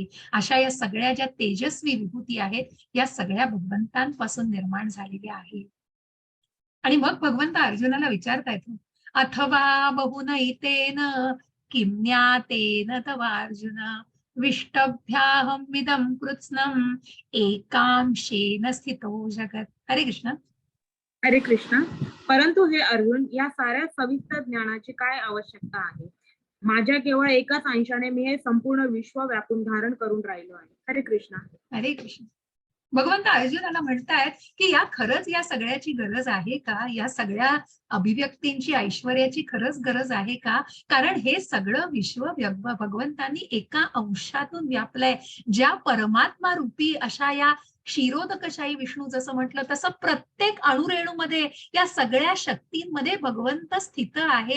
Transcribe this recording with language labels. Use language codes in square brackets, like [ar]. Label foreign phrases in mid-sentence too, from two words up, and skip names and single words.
[mr] अशा या सगळ्या ज्या तेजस्वी विभूती आहेत, या सगळ्या भगवंतांपासून निर्माण झालेल्या आहेत. आणि मग भगवंत अर्जुनाला विचारतायत, [sa] अथवा बहुनैतेन किं ज्ञातेन तव अर्जुन विष्टभ्याहमिदं कृत्स्नम् एकांशेन स्थितो जगत्. [mr] हरे कृष्ण. हरे कृष्ण. परंतु हे अर्जुन, या साऱ्या सविस्तर ज्ञानाची काय आवश्यकता आहे? माझ्या केवळ एकाच अंशाने मी हे संपूर्ण विश्व व्यापून धारण करून राहिलो आहे. हरे कृष्ण. हरे कृष्ण. भगवंत अर्जुनाला म्हणतायत की या खरंच या सगळ्याची गरज आहे का? या सगळ्या अभिव्यक्तींची, ऐश्वर्याची खरंच गरज आहे का? कारण हे सगळं विश्व भगवंतांनी एका अंशातून व्यापलंय. ज्या परमात्मा रूपी अशा या क्षीरोदकशाही विष्णू, जसं म्हटलं तसं प्रत्येक अणुरेणूमध्ये या सगळ्या शक्तींमध्ये भगवंत स्थित आहेत.